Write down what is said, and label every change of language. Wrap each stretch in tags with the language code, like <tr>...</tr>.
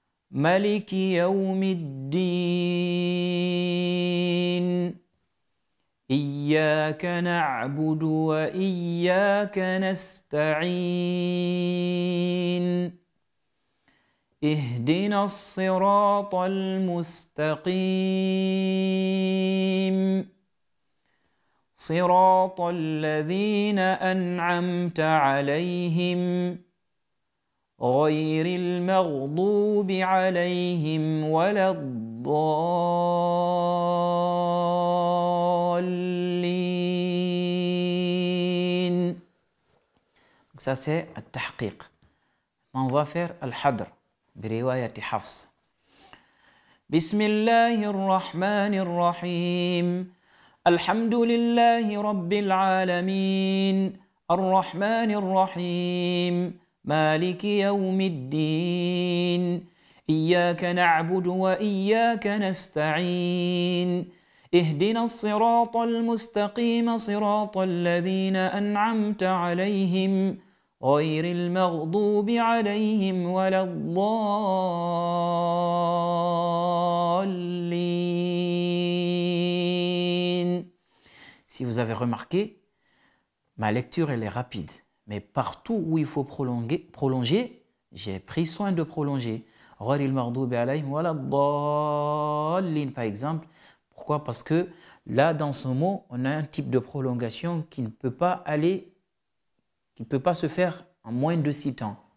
<ar>ملك يوم الدين إياك نعبد وإياك نستعين اهدنا الصراط المستقيم صراط الذين أنعمت عليهم غير المغضوب عليهم ولا الضالين.</ar> <fr>Ça c'est التحقيق. On va faire الحدر</fr> <ar>برواية حفص. بسم الله الرحمن الرحيم الحمد لله رب العالمين الرحمن الرحيم مالك يوم الدين إياك نعبد وإياك نستعين اهدنا الصراط المستقيم صراط الذين أنعمت عليهم غير المغضوب عليهم ولا الضالين.</ar> <fr>Si vous avez remarqué, ma lecture elle est rapide. Mais partout où il faut prolonger, j'ai pris soin de prolonger. Par exemple. Pourquoi? Parce que là, dans ce mot, on a un type de prolongation qui ne peut pas aller, qui ne peut pas se faire en moins de 6 temps.</fr>